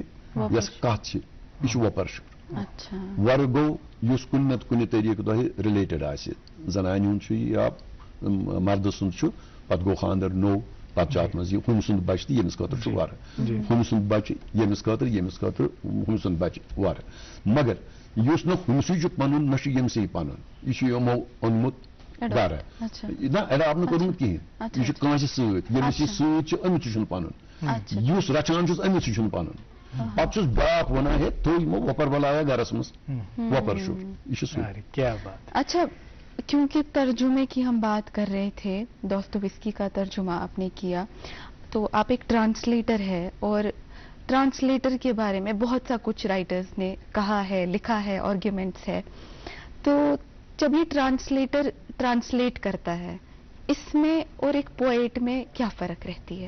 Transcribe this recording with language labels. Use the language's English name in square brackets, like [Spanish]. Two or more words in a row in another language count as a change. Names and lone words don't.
[Kashmiri] یۄس کتھ چھِ یہِ چھُ وۄپر شُر وۄرٕ گوٚو یُس کُنہِ نتہٕ کُنہِ طٔریٖقہٕ تۄہہِ رِلیٹڈ آسہِ زنانہِ ہُنٛد چھُ یا مردٕ سُنٛد چھُ پتہٕ گوٚو خانٛدر نوٚو پتہٕ چھُ اتھ منٛز یہِ ہُمہِ سُنٛد بچہِ تہِ ییٚمِس خٲطرٕ چھُ وَرٕ ہُمہِ سُنٛد بچہِ ییٚمِس خٲطرٕ ہُمہِ سُنٛد بچہِ وَرٕ مگر یُس نہٕ ہُمسٕے چھُ پنُن نہ چھُ ییٚمسٕے پنُن یہِ چھُ یِمو اوٚنمُت گرٕ نہ اڈاپٹ کوٚرمُت کِہیٖنۍ یہِ چھُ کٲنٛسہِ سۭتۍ ییٚمِس یہِ سۭتۍ چھُ أمِس تہِ چھُنہٕ پَنُن یُس رچھان چھُس أمِس تہِ چھُنہٕ پَنُن پَتہٕ چھُس بیٛاکھ وَنان ہے تھوٚو یِمو وۄپَر بَلایا گَرَس منٛز وۄپَر چھُ یہِ چھُ سُہ. [Urdu] اچھا کیونکہ ترجمے کی ہم بات کر رہے تھے دوستویسکی کا ترجمہ آپ نے کیا تو آپ ایک ٹرانسلیٹر ہے اور ٹرانسلیٹر کے بارے میں بہت سا کچھ رائٹرز نے کہا ہے لکھا ہے آرگیومنٹس ہے تو جب یہ ٹرانسلیٹر ٹرانسلیٹ کرتا ہے اس میں اور ایک پوئٹ میں کیا فرق رہتی ہے؟